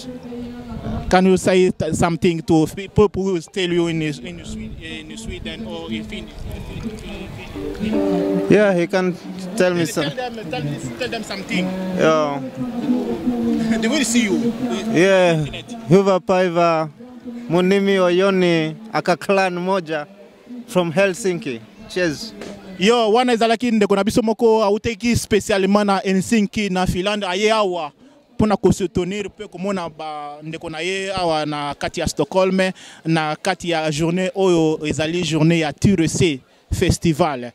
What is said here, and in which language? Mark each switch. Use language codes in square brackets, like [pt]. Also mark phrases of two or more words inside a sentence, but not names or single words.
[en] Can you say something to people who tell you in Sweden or in Finland? Yeah, he can tell me something. Tell them something. Yeah. They will see you. Yeah. [fi] Hyvä päivää. Mun nimi on Joni, [en] aka clan moja from Helsinki. Cheers. [ln] Yo, wana ezalaki ndeko na biso moko auteki spécialement na Helsinki na Finlande aye awa pona ko soutenir pe komona ba ndeko na ye awa na kati ya Stockholm na kati ya journée oyo ezali journée ya Tyresö festival.